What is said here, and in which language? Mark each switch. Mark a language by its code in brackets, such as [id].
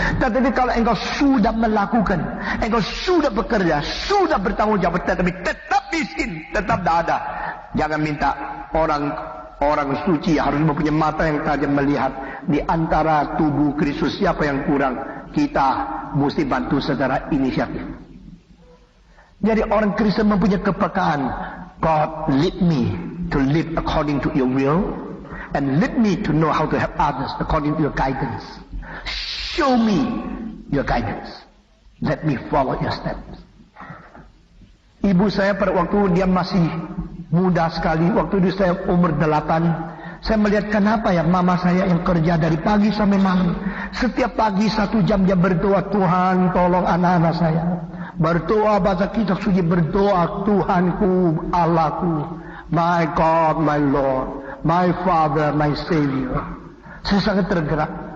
[id] Tetapi kalau engkau sudah melakukan, engkau sudah bekerja, sudah bertanggung jawab, tetapi tetap miskin, tetap tidak ada. Jangan minta orang suci harus mempunyai mata yang tajam melihat. Di antara tubuh Kristus siapa yang kurang? Kita mesti bantu secara inisiatif. Jadi orang Kristen mempunyai kepekaan. [en] God lead me to live according to your will, and lead me to know how to help others according to your guidance. Show me your guidance. Let me follow your steps. [id] Ibu saya pada waktu dia masih muda sekali, waktu itu saya umur 8, saya melihat kenapa ya mama saya yang kerja dari pagi sampai malam. Setiap pagi 1 jam dia berdoa, Tuhan tolong anak-anak saya. Berdoa baca kitab suci, berdoa, Tuhanku, Allahku, my God, my Lord, my Father, my Savior. Saya sangat tergerak.